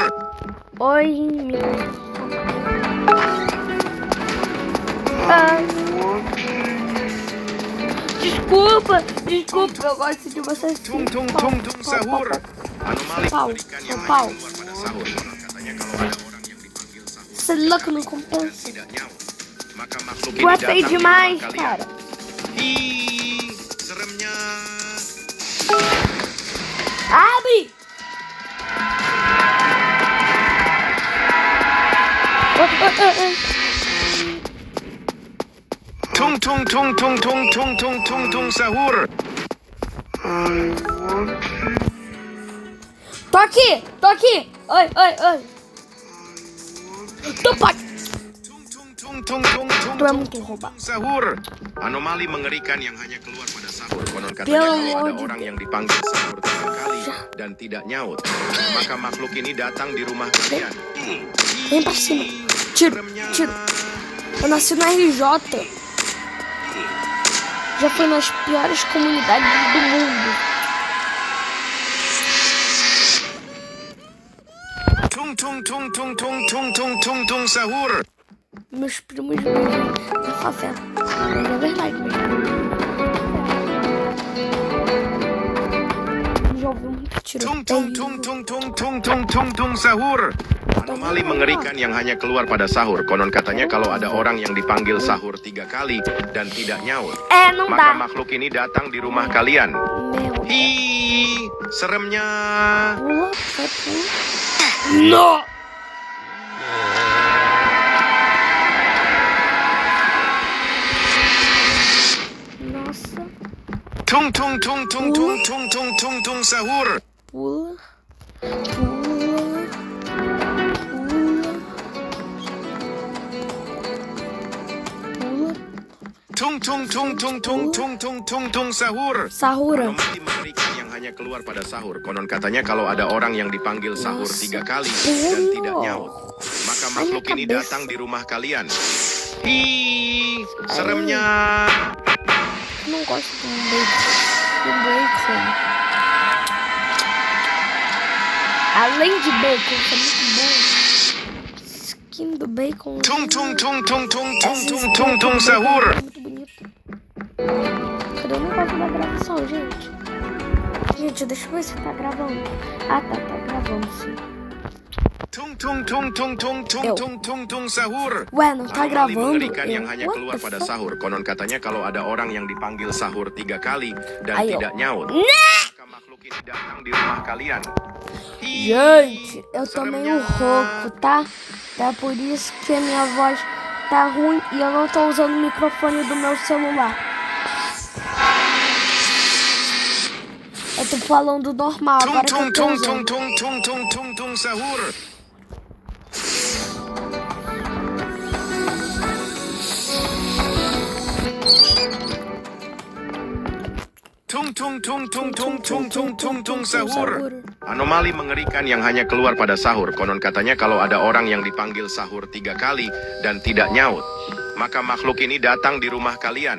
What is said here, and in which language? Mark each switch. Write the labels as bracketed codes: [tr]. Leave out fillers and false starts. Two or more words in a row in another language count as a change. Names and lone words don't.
[pt] Oi, meu. Ah. Desculpa, eu gosto de vocês. [id] Tung tung tung tung sahur. Anomali [pt] Pau, [id] mengerikan yang [pt] pau. [id] hanya keluar pada sahur. Konon katanya kalau ada orang yang dipanggil sahur [pt] Você é louco, não [id] dan [pt] compensa. [id] tidak nyaut, maka makhluk ini [pt] Tu é [id] datang [pt] feio [id] di [pt] demais, [id] rumah kalian. [pt] cara. [id] Hi, seremnya. [pt] Abre! [id] Tung tung tung tung tung tung tung tung tung sahur. [pt] Tô aqui! Oi! Tu pode! [id] Tung tung tung tung tung tung [pt] Tu é [id] tung [pt] muito [id] tung [pt] rouba. [id] sahur. Anomali mengerikan yang hanya keluar pada sahur. Konon katanya [pt] Pelo [id] kalau ada [pt] amor de [id] orang yang dipanggil sahur 3 kali dan tidak nyaut, maka makhluk ini datang di rumah kalian. [pt] Vem pra cima. Tiro. Eu nasci na RJ. Já fui nas piores comunidades do mundo. [id] tung tung tung tung tung tung tung tung sahur. [pt] Meus primos vivem na favela. Mas é verdade, meus primos. Já ouvi muito [id] Tung tung tung tung tung tung tung tung tung sahur. Anomali mengerikan yang hanya keluar pada sahur. Konon katanya kalau ada orang yang dipanggil sahur 3 kali dan tidak nyaut, [pt] Não [id] maka [pt] dá. [id] makhluk ini datang di rumah kalian. [pt] Meu. [id] Hi, seremnya. [pt] Pula, vai pula. No! Nossa. [id] Tung tung tung tung tung tung tung tung tung sahur. [pt] Pula. Pula. Pula. Pula. [id] Tung tung tung tung tung tung tung tung tung sahur. Sahura. Anomali mengerikan yang hanya keluar pada sahur. Konon katanya kalau ada orang yang dipanggil sahur 3 kali dan tidak nyaut, maka makhluk ini datang di rumah kalian. Hi, seremnya. [pt] Não gosto de bacon. De bacon. Além de bacon, que é muito bom. Skin do bacon. [id] Tung tung tung tung tung tung tung tung tung sahur. [pt] É muito bonito. Cadê o negócio da gravação, gente? Gente, deixa eu ver se tá gravando. Ah, tá gravando sim. [id] Tung tung tung tung tung tung tung tung tung sahur. [pt] Ué, não tá [id] Anomali [pt] gravando? [id] mengerikan yang hanya [en] What [id] keluar [en] the [id] pada [en] fuck? [id] sahur. Konon katanya kalau ada orang yang dipanggil sahur 3 kali dan Ayo. tidak nyaut, maka makhluk ini datang di rumah kalian. Hi, [pt] Gente, eu tô [id] seremnya. [pt] meio rouco, tá? É por isso que a minha voz tá ruim e eu não tô usando o microfone do meu celular. Eu tô falando normal, [id] Tung [pt] agora que [id] tung [pt] eu tô [id] tung [pt] usando. [id] tung tung tung tung tung sahur. Tung tung tung tung tung tung tung tung tung sahur. Anomali mengerikan yang hanya keluar pada sahur. Konon katanya kalau ada orang yang dipanggil sahur 3 kali dan tidak nyaut, maka makhluk ini datang di rumah kalian.